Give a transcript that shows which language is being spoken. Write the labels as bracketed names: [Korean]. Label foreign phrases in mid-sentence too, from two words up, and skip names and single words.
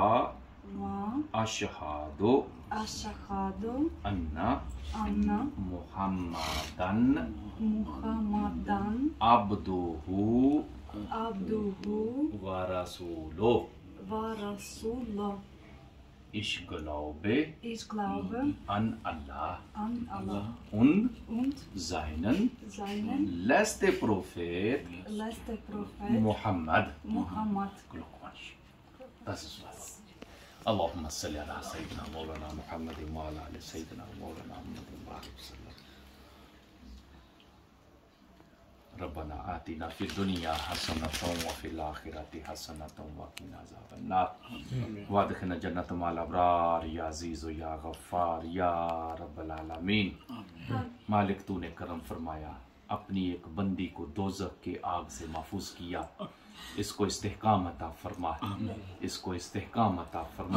[Arabic] व अशहादु अशहादु अन्ना अन्न मुहम्मदन मुहम्मदन अब्दुहु अब्दुहु و رسوله و رسوله. [German] Ich glaube Ich glaube an Allah an Allah und und seinen seinen letzten Prophet letzten Prophet Muhammad. Muhammad. Glückwunsch. Das ist was. [Arabic] اللهم صل على سيدنا مولانا محمد وعلى آل سيدنا مولانا محمد وسلم. ربنا آتنا في الدنيا حسنة وفي الآخرة حسنة وقنا عذاب النار وأدخلنا الجنة مع الأبرار يا عزيز يا غفار يا رب العالمين. [Urdu] مالک تو نے کرم فرمایا، اپنی ایک بندی کو دوزخ کے آگ سے محفوظ کیا، اس کو استحکام عطا فرما، اس کو استحکام عطا فرما.